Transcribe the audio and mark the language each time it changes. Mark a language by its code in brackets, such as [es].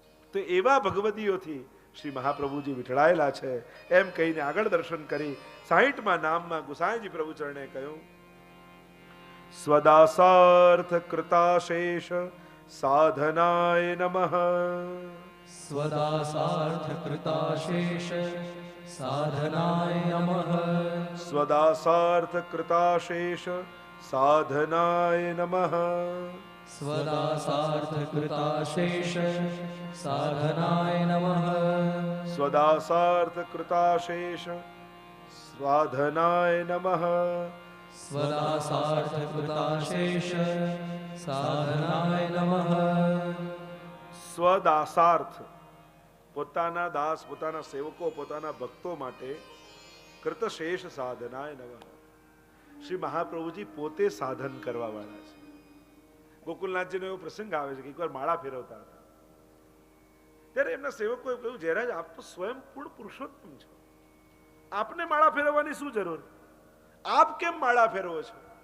[gu] તો એવા ભગવદીઓથી શ્રી મહાપ્રભુજી વિઠળાયેલા છે. એમ કહીને આગળ દર્શન કરી 60મા નામમાં ગુસાઈજી પ્રભુ ચરણે કહ્યું, [sa] સ્વદાસાર્થ કૃતાશેષ સાધનાય નમઃ. स्वदासार्थ कृताशेष साधनाय नमः. સ્વદાસાર્થ કૃતાશેષ સાધનાય નમઃ. स्वदासार्थ कृताशेष साधनाय नमः. સ્વદાસાર્થ કૃતાશેષ સાધનાય નમઃ. स्वदासार्थ कृताशेष साधनाय नमः. [gu] સ્વદાસાર્થ, પોતાના દાસ, પોતાના સેવકો, પોતાના ભક્તો માટે કૃતશેષ સાધનાય નમઃ. શ્રી મહાપ્રભુજી પોતે સાધન કરવા વાળા છે. ગોકુલનાથજીનો એવો પ્રસંગ આવે છે કે એકવાર માળા ફેરવતા હતા ત્યારે એમના સેવકોએ કહ્યું, જયરાજ આપ તો સ્વયં પૂર્ણ પુરુષોત્તમ છો, આપને માળા ફેરવવાની શું જરૂર, આપ કેમ માળા ફેરવો છો?